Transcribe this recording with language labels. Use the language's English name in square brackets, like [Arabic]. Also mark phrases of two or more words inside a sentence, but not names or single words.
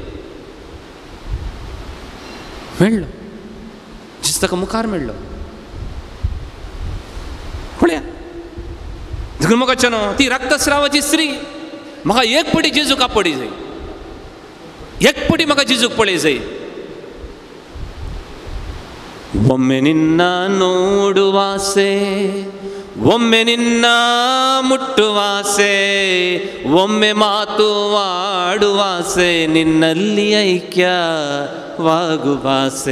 [Konkani] मेळ्ळो, जेजू ताका मुखार मेळ्ळो. पळया, देखून म्हाका न्हू ती रक्तस्रावाची स्त्री, म्हाका एक पटी जेजूक आपडी जाय, एक पटी म्हाका जेजूक पळय जाय. [Kannada] ಒಮ್ಮೆ ನಿನ್ನ ನೋಡುವಾಸೆ, ಒಮ್ಮೆ ನಿನ್ನ ಮುಟ್ಟುವಾಸೆ, ಒಮ್ಮೆ ಮಾತು ಆಡುವಾಸೆ, ನಿನ್ನಲ್ಲಿ ಐಕ್ಯವಾಗುವಾಸೆ.